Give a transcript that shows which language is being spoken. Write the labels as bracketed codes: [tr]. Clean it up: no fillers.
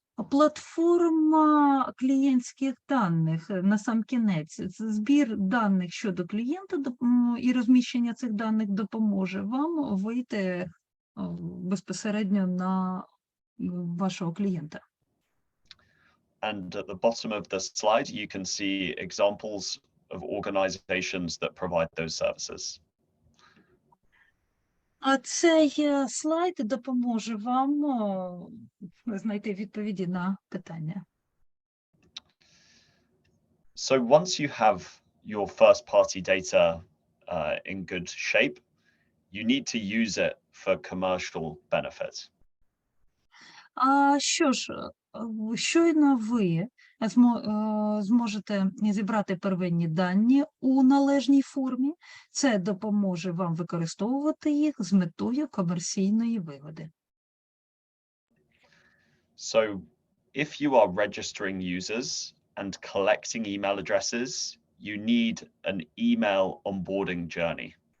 [uk] Платформа клієнтських даних, насамкінець, це збір даних щодо клієнта і розміщення цих даних допоможе вам вийти безпосередньо на вашого клієнта. [en] And at the bottom of the slide, you can see examples of organizations that provide those services. [uk] А цей слайд допоможе вам знайти відповіді на питання. [en] So once you have your first party data in good shape, you need to use it for commercial benefit. [uk] Що ж, щойно ви зможете зібрати первинні дані у належній формі, це допоможе вам використовувати їх з метою комерційної вигоди. [en] So if you are registering users and collecting email addresses, you need an email onboarding journey.